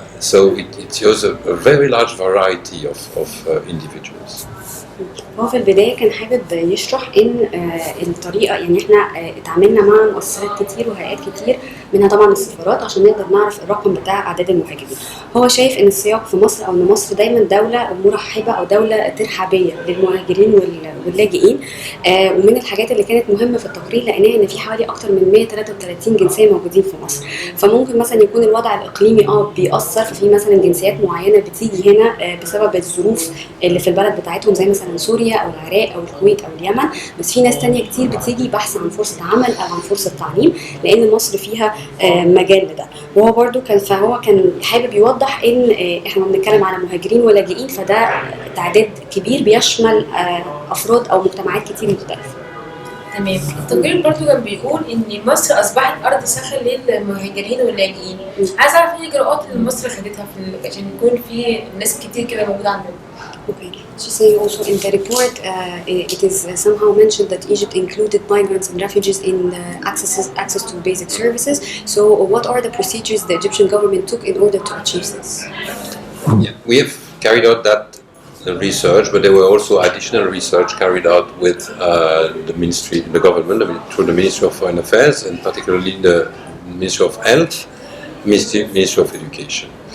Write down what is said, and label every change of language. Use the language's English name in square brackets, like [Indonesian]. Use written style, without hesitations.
[English] So it shows a very large variety of individuals. [Arabic] هو في البداية كان حابب يشرح إن الطريقة، يعني إحنا اتعاملنا مع مؤسسات كتير وهيئات كتير، منها طبعا السفارات، عشان نقدر نعرف الرقم بتاع أعداد المهاجرين. هو شايف إن السياق في مصر أو إن مصر دايما دولة مرحبه أو دولة ترحابيه للمهاجرين واللاجئين. ومن الحاجات اللي كانت مهمة في التقرير لقيناها إن في حوالي أكتر من 133 جنسية موجودين في مصر. فممكن مثلا يكون الوضع الإقليمي بيأثر، ففي مثلا جنسيات معينة بتيجي هنا بسبب الظروف اللي في البلد بتاعتهم، زي مثلا سوريا أو العراق أو الكويت أو اليمن. بس في ناس تانية كتير بتيجي بحث عن فرصة عمل أو عن فرصة تعليم، لأن مصر فيها مجال لده. وهو برضو كان حابب يوضح إن إحنا بنتكلم على مهاجرين ولاجئين، فده تعداد كبير بيشمل أفراد أو مجتمعات كتير مختلفة. تمام. التقرير برضو كان بيقول إن مصر أصبحت أرض سخن للمهاجرين واللاجئين. عايز أعرف إيه الإجراءات اللي مصر خدتها عشان يكون في ناس كتير كده موجودة عندنا. [English] Okay. She said also in the report, it is somehow mentioned that Egypt included migrants and refugees in access to basic services. So, what are the procedures the Egyptian government took in order to achieve this? Yeah, we have carried out that research, but there were also additional research carried out with the government, through the Ministry of Foreign Affairs, and particularly the Ministry of Health, Ministry of Education.